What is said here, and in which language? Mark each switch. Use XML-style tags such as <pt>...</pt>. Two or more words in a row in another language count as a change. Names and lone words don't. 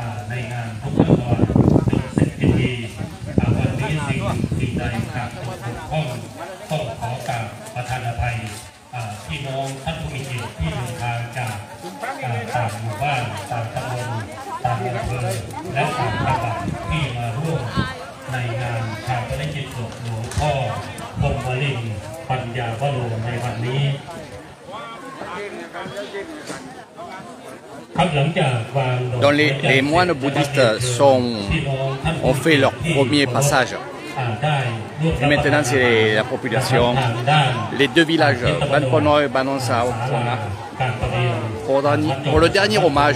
<th>ในงานทุกขั้นตอนจนเสร็จพิธีวันนี้สิ่งใดขาดตกบกพร่องต้องขอกราบประทานอภัยพี่น้องท่านผู้มีเกียรติที่เดินทางจากต่างหมู่บ้านต่างตำบลต่างอำเภอและต่างจังหวัดที่มาร่วมในงานชาปนกิจศพหลวงพ่อพรหมลิงปัญญาวโรในวันนี้</th> <fr>Donc les moines bouddhistes ont fait leur premier passage. Et maintenant c'est la population. Les deux villages, Banpono et Banonsa, pour le dernier hommage.</fr>